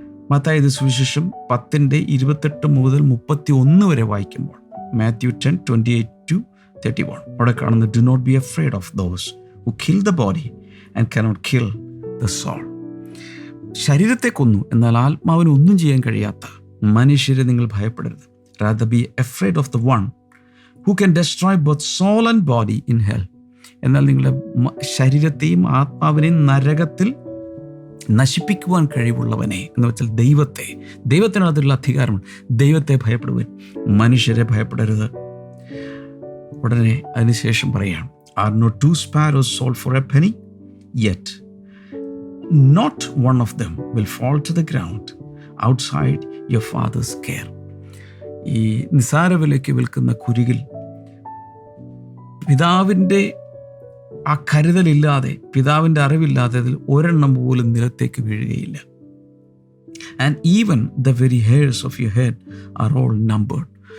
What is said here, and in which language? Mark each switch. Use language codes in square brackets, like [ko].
[ml] മത്തായി സുവിശേഷം 10:28 മുതൽ 31 വരെ വായിക്കുമ്പോൾ, മാത്യു 10:28-31, അവിടെ കാണുന്നത്, do not be afraid of those who kill the body and cannot kill the soul. ശരീരത്തെ കൊന്നു എന്നാൽ ആത്മാവിന് ഒന്നും ചെയ്യാൻ കഴിയാത്ത മനുഷ്യരെ നിങ്ങൾ ഭയപ്പെടരുത്. [en] rather be afraid of the one who can destroy both soul and body in hell. [ml] എന്നാൽ നിങ്ങളുടെ ശരീരത്തെയും ആത്മാവിനെയും നരകത്തിൽ നശിപ്പിക്കുവാൻ കഴിവുള്ളവനെ, എന്ന് വെച്ചാൽ ദൈവത്തിന് അതിലുള്ള അധികാരമാണ്. ദൈവത്തെ ഭയപ്പെടുവാൻ, മനുഷ്യരെ ഭയപ്പെടരുത്. ഉടനെ അതിനുശേഷം പറയാം, [en] are not 2 sparrows sold for a penny? Yet not one of them will fall to the ground outside your father's care. [ml] ഈ നിസാര വിലയ്ക്ക് വിൽക്കുന്ന കുരുകിൽ പിതാവിൻ്റെ ആ കരുതലില്ലാതെ, പിതാവിൻ്റെ അറിവില്ലാതെ അതിൽ ഒരെണ്ണം പോലും നിലത്തേക്ക് വീഴുകയില്ല. And even the very hairs of your head are all numbered.